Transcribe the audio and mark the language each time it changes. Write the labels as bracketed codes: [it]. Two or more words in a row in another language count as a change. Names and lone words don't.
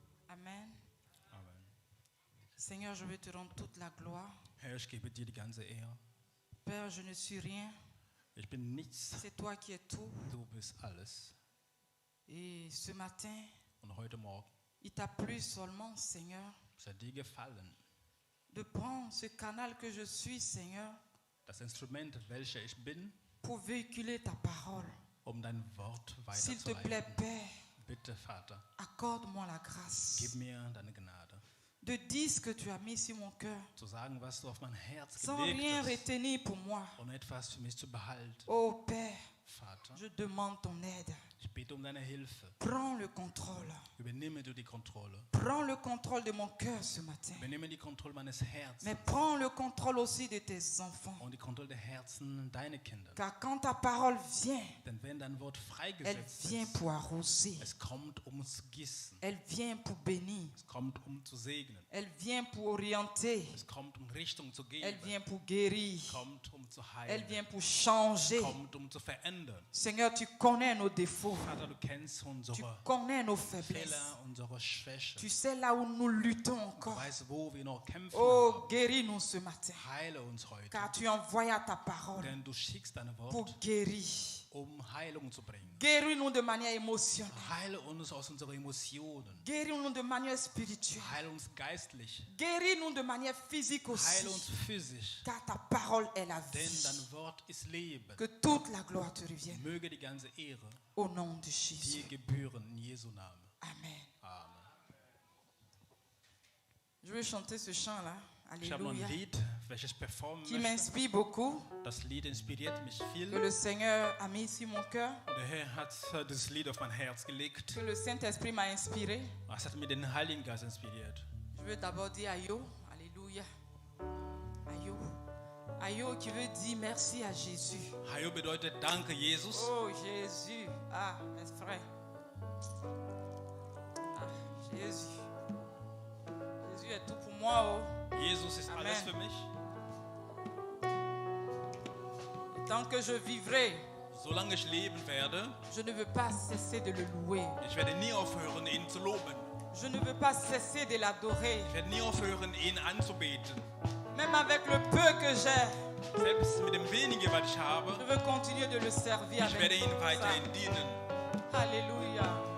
[fr] Amen. Amen. Seigneur, je veux te rendre toute la gloire. [de] Herr, ich gebe dir die ganze Ehre. [fr] Père, je ne suis rien. [de] Ich bin nichts, [fr] C'est toi qui es tout. [de] du bist alles. [fr] Et ce matin, [de] Und heute Morgen [fr] il t'a plu seulement, Seigneur, [de] ist es dir gefallen, [fr] de prendre ce canal que je suis, Seigneur, [de] das Instrument, welches ich bin, [fr] pour véhiculer ta parole. [de] dein Wort [fr] S'il te plaît, [de] weiterzuleiten. [fr] Père, [de] Bitte, Vater, [fr] accorde-moi la grâce [de] gib mir deine Gnade, [fr] de dire ce que tu as mis sur mon cœur, [de] zu sagen, was du auf mein Herz [fr] sans rien [de] gelegt hast, [fr] retenir pour moi. [de] und etwas für mich zu behalten. [fr] Oh Père, [de] Vater, [fr] je demande ton aide. [de] ich bitte deine Hilfe. [fr] Prends le contrôle. [de] Übernehme du die Kontrolle. [fr] Prends le contrôle de mon cœur ce matin. [de] Übernehme die Kontrolle meines Herzens [fr] Mais prends le contrôle aussi de tes enfants. [de] und die Kontrolle der Herzen deiner Kinder. [fr] Car quand ta parole vient, [de] Denn wenn dein Wort [fr] elle [de] freigesetzt [fr] vient [de] ist, [fr] pour arroser. [de] es kommt, zu gießen. [fr] Elle vient pour bénir. [de] Es kommt, zu segnen. [fr] Elle vient pour orienter. [de] Es kommt, Richtung zu [fr] Elle [de] geben. [fr] vient pour guérir. [de] Es kommt, zu [fr] Elle [de] heilen. [fr] vient pour changer. [de] Es kommt, zu verändern. [fr] Seigneur, tu connais nos défauts. [de] Vater, du kennst [fr] Tu [de] unsere [fr] connais nos faiblesses. [de] Fehler, unsere Schwächen. [fr] Tu sais là où nous luttons [de] Du [fr] encore. [de] weißt, wo wir noch kämpfen [fr] Oh, [de] haben. [fr] guéris-nous ce matin. [de] Heile uns heute. [fr] Car tu envoies ta parole [de] Denn du schickst dein [fr] pour [de] Wort, [fr] guérir. [de] Heilung zu bringen. [fr] Guéris-nous de manière émotionnelle. [de] Heile uns aus unseren Emotionen. [fr] Guéris-nous de manière spirituelle. [de] Heile uns geistlich. [fr] Guéris-nous de manière physique [de] Heile uns [fr] aussi. [de] physisch. [fr] Car ta parole est la [de] Denn [fr] vie. [de] dein Wort ist Leben. [fr] Que toute la gloire te revienne. [de] Möge die ganze Ehre [fr] Au nom de [de] dir [fr] Jésus. [de] gebühren in Jesu Namen. [fr] Amen. [de] Amen. [fr] Je vais chanter ce chant-là. [de] Ich habe noch ein [fr] Alléluia. [de] Lied, welches performen [fr] Qui [de] möchte. [fr] m'inspire beaucoup. [de] Das Lied inspiriert mich [fr] Que [de] viel. [fr] le Seigneur a mis sur mon cœur. [de] Der Herr hat dieses Lied auf mein Herz gelegt. [fr] Que le Saint-Esprit m'a inspiré. [de] Es hat mir den Heiligen Geist inspiriert. [fr] Je veux d'abord dire Ayo. Alléluia. Ayo. Ayo qui veut dire merci à Jésus. [de] Hayo bedeutet Danke, Jesus. [fr] Oh Jésus. Ah, mes frères. Ah, Jésus. Jésus est tout pour moi. Oh. [de] Jesus ist [fr] Amen. [de] alles für mich. [fr] Tant que je vivrai, [de] Solange ich leben werde, [fr] je ne veux pas cesser de le louer. [de] ich werde nie aufhören, ihn zu loben. [fr] Je ne veux pas cesser de l'adorer. [de] Ich werde nie aufhören, ihn anzubeten. [fr] Même avec le peu que j'ai, [de] Selbst mit dem wenigen, was ich habe, [fr] je veux continuer de le servir [de] ich werde [fr] avec [de] ihn [fr] tout ça. [de] weiterhin dienen. [fr] Alléluia.